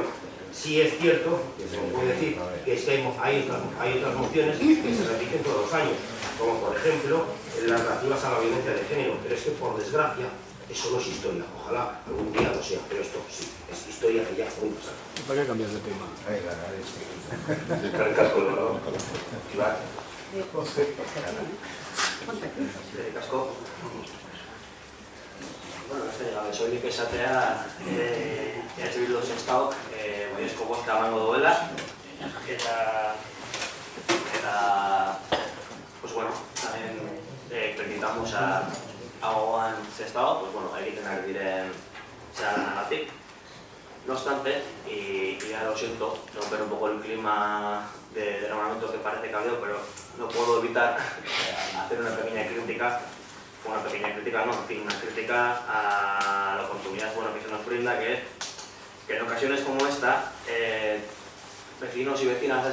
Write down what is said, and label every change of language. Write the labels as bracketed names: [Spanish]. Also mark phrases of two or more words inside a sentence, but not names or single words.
[Spanish] Sí es cierto que se me puede decir que es que hay otras mociones que se repiten todos los años, como por ejemplo las relativas a la violencia de género, pero es que por desgracia eso no es historia. Ojalá algún día lo sea, pero esto sí, es historia que ya muy pasada. ¿Para qué cambias de tema? [Basque] Bueno, soilik esatea, Bildu Sestaok, baiezko bozka emango duela, eta, [Spanish] pues bueno, también felicitamos a Gogoan Sestao, pues bueno, [Basque] egiten ari diren zelanagatik. [Spanish] No obstante, y ya lo siento, romper un poco el clima de hermanamiento que parece que ha habido, pero no puedo evitar hacer una pequeña crítica a la oportunidad que se nos brinda, que es que en ocasiones como esta, vecinos y vecinas de